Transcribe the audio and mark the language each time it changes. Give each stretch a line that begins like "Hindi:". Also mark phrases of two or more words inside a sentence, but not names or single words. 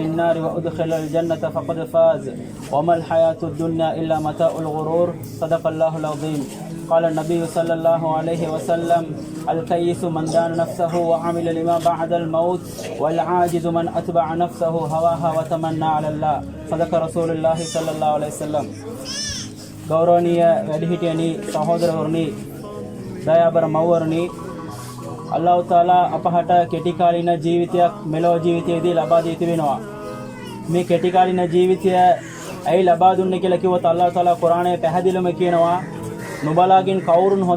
Arabic: النار وأدخل الجنة فقد فاز وما الحياة الدنيا إلا متاع الغرور صدق الله العظيم قال النبي صلى الله عليه وسلم الكيس من دان نفسه وعمل لما بعد الموت والعاجز من أتبع نفسه هواها وتمنى على الله صدق رسول الله صلى الله عليه وسلم
Sinhala: ගෞරවනීය වැඩිහිටියනි සහෝදරවරුනි දයාබර මව්වරුනි අල්ලාහ් තාලා අපහට කෙටි කාලින ජීවිතයක් මෙලොව ජීවිතයේදී ලබා දී තිබෙනවා මේ කෙටි කාලින ජීවිතය ඇයි ලබා දුන්නේ කියලා කිව්වොත් අල්ලාහ් තාලා කුරානයේ පැහැදිලිවම කියනවා නුඹලාගෙන් කවුරුන් හොඳ